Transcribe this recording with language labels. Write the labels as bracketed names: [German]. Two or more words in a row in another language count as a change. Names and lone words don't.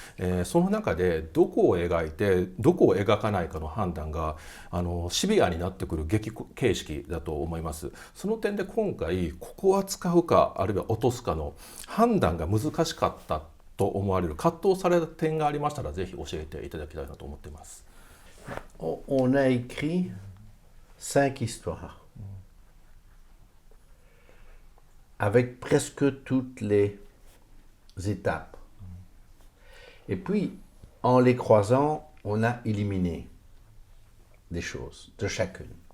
[Japanese] その中でどこを描いてどこを描かないかの判断がシビアになってくる劇形式だと思います。その点で今回ここは使うかあるいは落とすかの判断が難しかったと思われる葛藤された点がありましたらぜひ教えていただきたいなと思っています。 [French] On a écrit 5 histoires avec presque toutes les étapes. Et puis, en les croisant, on a éliminé des choses de chacune.